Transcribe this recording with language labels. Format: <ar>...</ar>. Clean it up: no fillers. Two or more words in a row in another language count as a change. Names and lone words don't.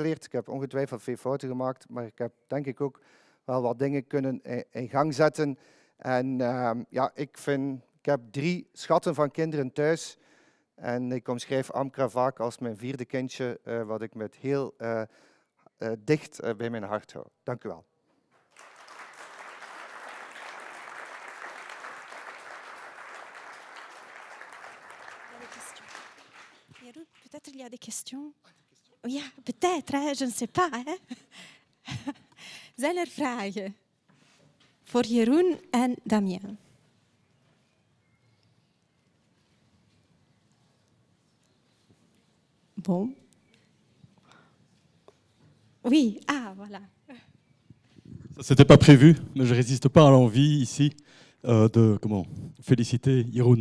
<nl>Ik heb ongetwijfeld veel fouten gemaakt, maar ik heb denk ik ook wel wat dingen kunnen in gang zetten. En ja, ik heb 3 schatten van kinderen thuis. En ik omschrijf AMCRA vaak als mijn 4e kindje, wat ik met heel dicht bij mijn hart hou. Dank u wel.</nl> <fr>Peut-être il y a des questions. Ja, peut-être, hè? Je ne sais pas. Hè?</fr> <nl>Zijn er vragen voor Jeroen en Damien?</nl> <fr>Bon. Oui, ah, voilà. Ça, c'était pas prévu, mais je résiste pas à l'envie ici de féliciter Jeroen.</fr>